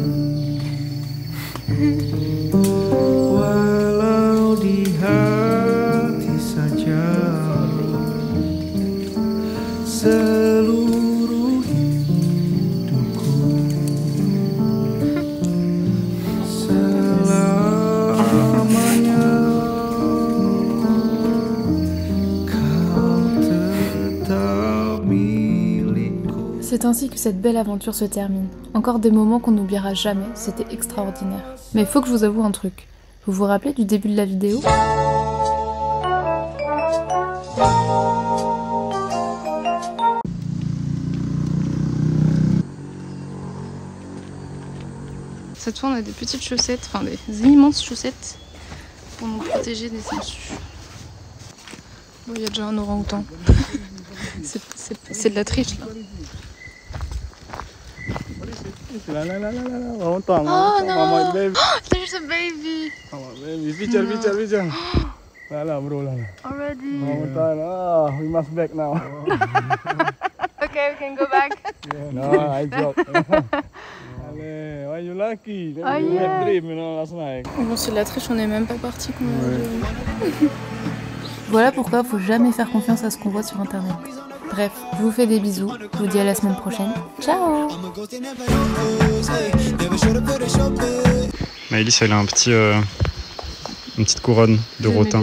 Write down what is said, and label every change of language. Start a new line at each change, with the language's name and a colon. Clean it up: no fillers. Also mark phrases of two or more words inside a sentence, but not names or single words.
Indonesian: Walau di hati saja seluruh hidupku, selamanya kau tetap milikku.
French: C'est ainsi que cette belle aventure se termine. Encore des moments qu'on n'oubliera jamais, c'était extraordinaire. Mais faut que je vous avoue un truc. Vous vous rappelez du début de la vidéo ? Cette fois on a des petites chaussettes, enfin des immenses chaussettes pour nous protéger des sangsues. Bon, il y a déjà un orang-outan. C'est de la triche là. Oh
English: no! There's a baby!
Indonesian: Bicara. Lala bro, lala.
English: Already. We must back now. Okay, we can go back. No, I joke. Why you lucky? Oh, You yeah. had dream, last night.
French: Bon, c'est de la triche, on n'est même pas parti. Voilà pourquoi faut jamais faire confiance à ce qu'on voit sur internet. Bref, je vous fais des bisous, je vous dis à la semaine prochaine. Ciao! Maëlys, elle a une petite couronne de rotin.